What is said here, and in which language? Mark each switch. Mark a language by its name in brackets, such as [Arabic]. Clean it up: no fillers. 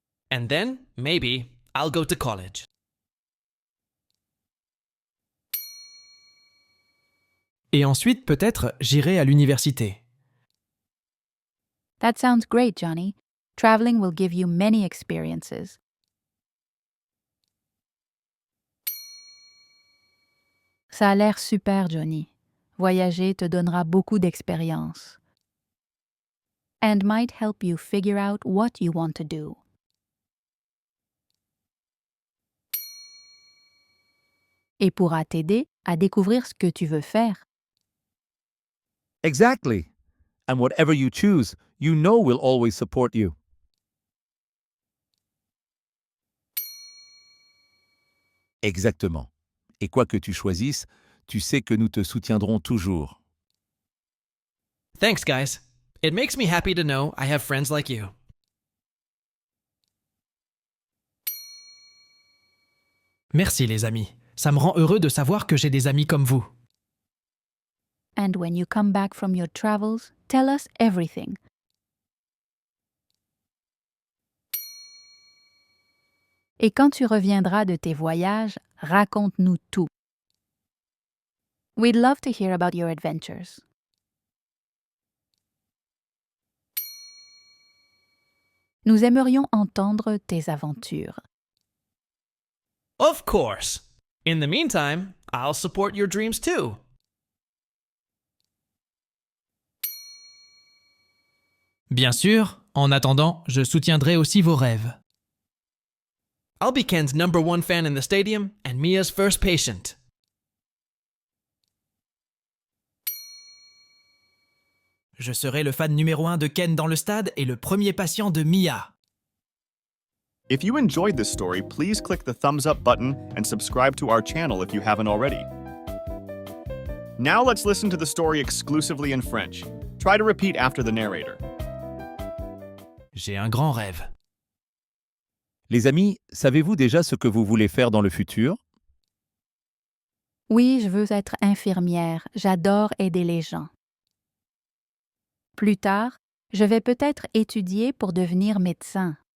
[English] And then, maybe, I'll go to college. [French] Et ensuite, peut-être, j'irai à l'université. [English] That sounds great, Johnny. Traveling will give you many experiences. [French] Ça a l'air super, Johnny. Voyager te donnera beaucoup d'expérience. [English] And might help you figure out what you want to do. [French] Et pourra t'aider à découvrir ce que tu veux faire. [English] Exactly. And whatever you choose, you know we'll always support you. [French] Exactement. Et quoi que tu choisisses, tu sais que nous te soutiendrons toujours. [English] Thanks, guys. It makes me happy to know I have friends like you. [French] Merci, les amis. Ça me rend heureux de savoir que j'ai des amis comme vous. [English] And when you come back from your travels, tell us everything. [French] Et quand tu reviendras de tes voyages, raconte-nous tout. [English] We'd love to hear about your adventures. [French] Nous aimerions entendre tes aventures. [English] Of course! In the meantime, I'll support your dreams too. [French] Bien sûr, en attendant, je soutiendrai aussi vos rêves. [English] I'll be Ken's #1 fan in the stadium and Mia's first patient. [French] Je serai le fan numéro 1 de Ken dans le stade et le premier patient de Mia. [English] If you enjoyed this story, please click the thumbs up button and subscribe to our channel if you haven't already. Now let's listen to the story exclusively in French. Try to repeat after the narrator. [French] J'ai un grand rêve. Les amis, savez-vous déjà ce que vous voulez faire dans le futur? Oui, je veux être infirmière. J'adore aider les gens. Plus tard, je vais peut-être étudier pour devenir médecin.